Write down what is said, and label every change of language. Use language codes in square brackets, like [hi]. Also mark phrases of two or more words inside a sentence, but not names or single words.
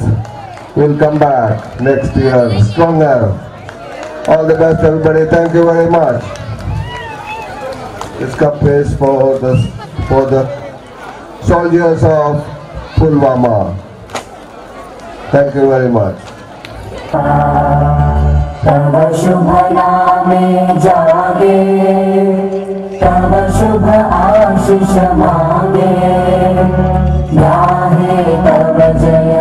[en] We'll come back next year stronger. All the best everybody. Thank you very much. This cup is for the soldiers of Pulwama. Thank you very much. [bn] তব শুভ নামে জাগে তব শুভ আশিস মাগে গাহে তব জয়